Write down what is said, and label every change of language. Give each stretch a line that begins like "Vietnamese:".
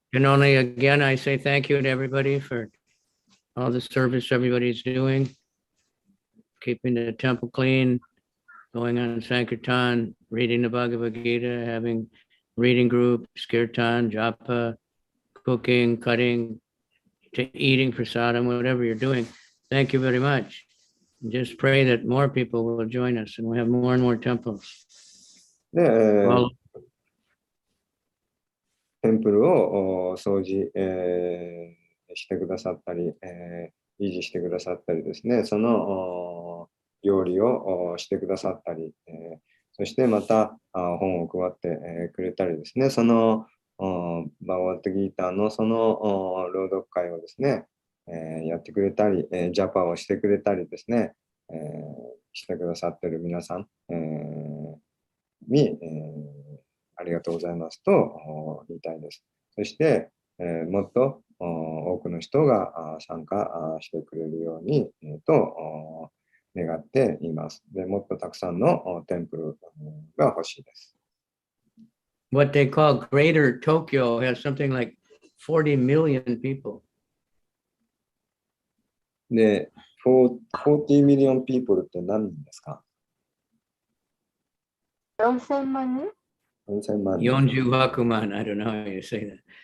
English: and only again, I say thank you to everybody for all the service everybody's doing, keeping the temple clean, going on Sankirtan, reading the Bhagavad Gita, having reading groups, kirtan, japa, cooking, cutting, eating prasadam, whatever you're doing. Thank you very much. Just pray that more people will join us and we have more and more temples.
Japanese: で、
English: All
Japanese: テンプルを掃除、してくださったり、維持してくださったりですね、その料理をしてくださったり、そしてまた本を配ってくれたりですね、そのバガバットギーターのその朗読会をですね、やってくれたり、ジャパをしてくれたりですね、してくださっている皆さん、に、ありがとうございますと言いたいです。そして、もっと多くの人が参加してくれるように、と願っています。で、もっとたくさんのテンプルが欲しいです。
English: what they call Greater Tokyo has something like 40 million people.
Japanese: で、
English: 40 million people
Japanese: って何人ですか？ 4000万人 ?4000 万人。 Yonju Hakuman,
English: I don't know how you say that.